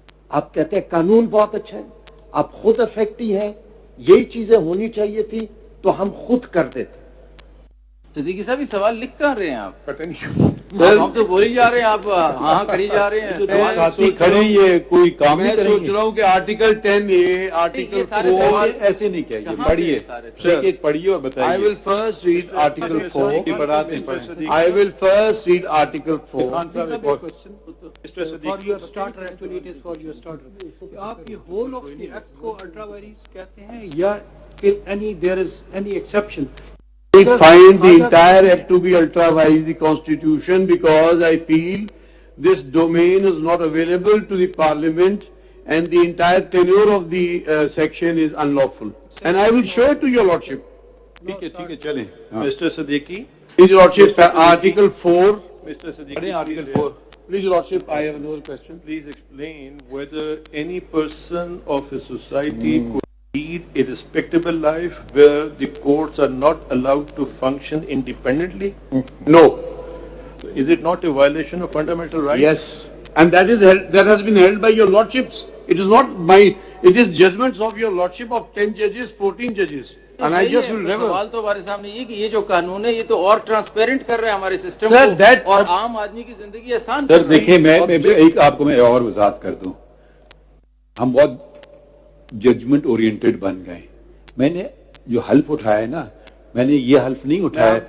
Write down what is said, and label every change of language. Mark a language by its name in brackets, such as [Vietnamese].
[Urdu] آپ کہتے ہیں قانون بہت اچھا ہے, آپ خود افیکٹی ہیں, یہی چیزیں ہونی چاہیے تھی تو ہم خود کر دیتے. صدیقی صاحب یہ سوال لکھ کر رہے ہیں آپ؟ پتہ نہیں ہم تو بولی جا رہے ہیں, آپ ہاں کری جا رہے ہیں. ساتھی کھڑے یہ کوئی کام میں سوچ رہا ہوں کہ آرٹیکل 10A آرٹیکل 4 ایسے نہیں کہیے, پڑھیے ایک ایک پڑھیے اور بتائیے. [English] I will first read article 4. [Urdu] کی بڑھا دیں پڑھیں. [English] I will first read article 4. For your starter, actually it is for your starter. [Urdu] آپ یہ [English] whole of the act [Urdu] کو [English] ultra vires [Urdu] کہتے ہیں یا [English] there is any exception? I find the entire act to be ultra vires the constitution because I feel this domain is not available to the parliament and the entire tenure of the section is unlawful. And I will show it to your lordship. [Urdu] ٹھیک ہے چلیں. [English] Mr. Siddiqui. His Lordship, Article 4. Mr. Siddiqui, Pardon, Article 4. Please, Your Lordship, I have another question. Please explain whether any person of a society could lead a respectable life where the courts are not allowed to function independently? No. Is it not a violation of fundamental rights? Yes. And that has been held by Your Lordships. It is not it is judgments of Your Lordship of 10 judges, 14 judges. And I just will never. [Urdu] سوال تو ہمارے سامنے یہ کہ یہ جو قانون ہے یہ تو اور ٹرانسپیرنٹ کر رہے ہیں ہمارے سسٹم [English] Sir, [Urdu] کو اور عام آدمی کی زندگی آسان سر دیکھیں میں ایک آپ کو میں اور وضاحت کر دوں. ہم بہت ججمنٹ اورینٹڈ بن گئے. میں نے جو حلف اٹھایا ہے نا, میں نے یہ حلف نہیں اٹھایا.